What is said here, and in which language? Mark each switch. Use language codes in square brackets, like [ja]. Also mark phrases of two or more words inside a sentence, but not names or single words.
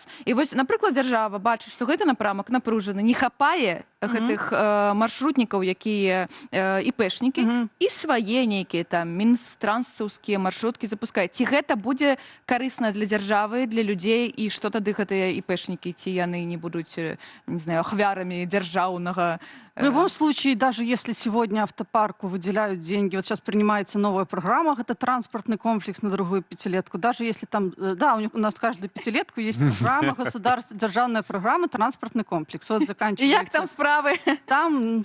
[be] І вось, напрыклад, дзяржава бачыць, што гэты напрамак напружаны, не хапае гэтых маршрутнікаў, якія іпэшнікі, і свае нейкія там мінстранцаўскія маршруткі запускаюць. Ці гэта будзе карысна для дзяржавы, для людзей, і што тады гэтыя іпэшнікі, ці яны не будуць, не знаю, ахвярамі дзяржаўнага? [ru] В любом случае, даже если сегодня автопарку выделяют деньги, вот сейчас принимается новая программа, это транспортный комплекс на другую пятилетку, даже если там, у нас каждую пятилетку есть программа, державная программа, транспортный комплекс. Вот заканчивается. [be] И як там справы? Там